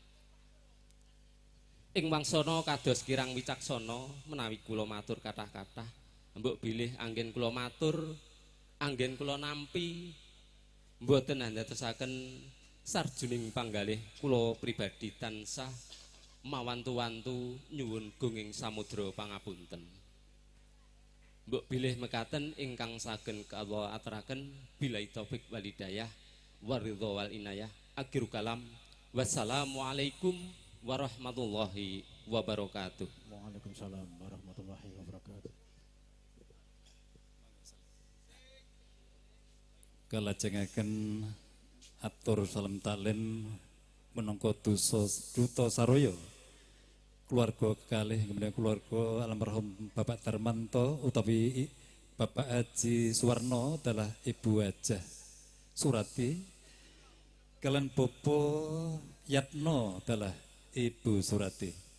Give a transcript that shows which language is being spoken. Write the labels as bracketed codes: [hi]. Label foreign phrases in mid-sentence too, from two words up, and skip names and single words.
[jv] ing wangsana kados kirang wicaksana menawi kula matur kathah-kathah mbok bilih anggen kula matur anggen kula nampi mboten andadosaken sarjuning panggalih kula pribadi tansah mawantu-wantu nyuwun gunging samudra pangapunten. Mbok bilih mekaten ingkang sagen kawula aturaken [ar] بالله التوفيق والهداية والرضا والعناية آخر الكلام والسلام عليكم ورحمة الله وبركاته. وعليكم السلام ورحمة الله وبركاته. [jv] Kalajengaken atur salam talen menangka duta saraya keluarga kekalih kemudian keluarga almarhum Bapak Darmanto utawi Bapak Haji Suwarno adalah Ibu Hajah Surati kalian Bopo Yatno adalah Ibu Surati.